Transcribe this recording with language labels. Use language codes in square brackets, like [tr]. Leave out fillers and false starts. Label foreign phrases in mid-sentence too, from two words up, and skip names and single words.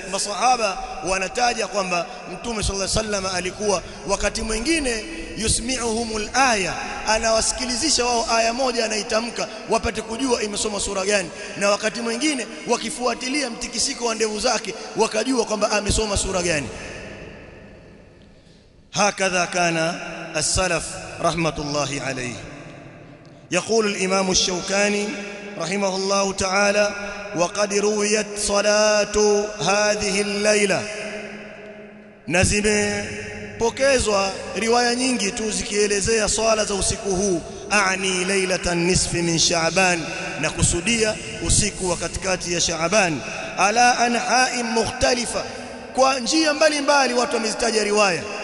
[sw] Masahaba wanataja kwamba Mtume [ar] صلى الله عليه وسلم [sw] alikuwa wakati mwingine [ar] يسمعهم الآية, [sw] anawasikilizisha wao aya moja anaitamka wapate kujua imesoma sura gani, na wakati mwingine wakifuatilia mtikisiko wa ndevu zake wakajua kwamba amesoma sura gani. [ar] هكذا كان السلف رحمة الله عليه. يقول الإمام الشوكاني رحمه الله تعالى: وقد رويت صلاة هذه الليلة. [sw] نزم pokezwa riwaya nyingi tu zikielezea swala za usiku huu, [ar] أعني ليلة نصف من شعبان, [sw] na kusudia usiku wa katikati ya Shaaban, [ar] على أنحاء مختلفة, [sw] kwa njia mbalimbali watu wamezitaja riwaya.